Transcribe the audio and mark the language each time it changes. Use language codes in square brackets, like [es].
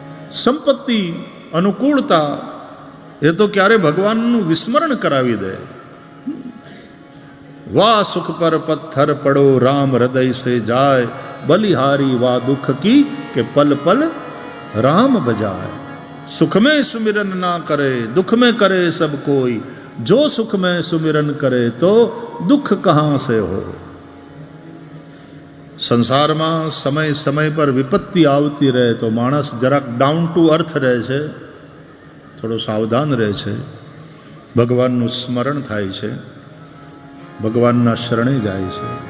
[gu] સંપત્તિ, અનુકૂળતા એ તો ક્યારે ભગવાનનું વિસ્મરણ કરાવી દે. [hi] વાહ સુખ પર પથ્થર પડો રામ હૃદય સે જાય, બલિહારી વાહ દુઃખ કી કે પલ પલ રામ બજાય. सुख में सुमिरन ना करे दुख में करे सब कोई, जो सुख में सुमिरन करे तो दुख कहाँ से हो. [gu] સંસારમાં સમય સમય પર વિપત્તિ આવતી રહે તો માણસ જરાક ડાઉન ટુ અર્થ રહે છે, થોડો સાવધાન રહે છે, ભગવાનનું સ્મરણ થાય છે, ભગવાનના શરણે જાય છે.